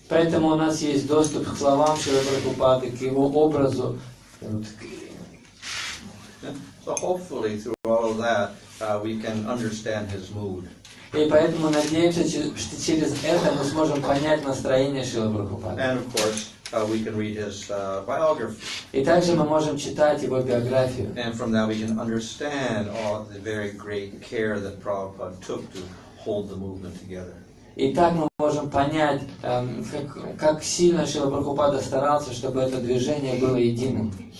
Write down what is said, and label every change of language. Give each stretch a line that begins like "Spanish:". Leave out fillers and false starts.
Russian: Поэтому у нас есть доступ к словам Шрилы Прабхупады, к его образу.
English: So hopefully through all of that we can understand his mood.
Russian: И поэтому надеемся, что через это мы сможем понять настроение Шрилы Прабхупады.
English: And of course, we can read his biography.
Russian: И также мы можем читать его биографию.
English: And from that we can understand all the very great care that Prabhupada took to hold the movement together.
Russian: И так мы можем понять, как сильно Шрила Прабхупада старался, чтобы это движение было единым.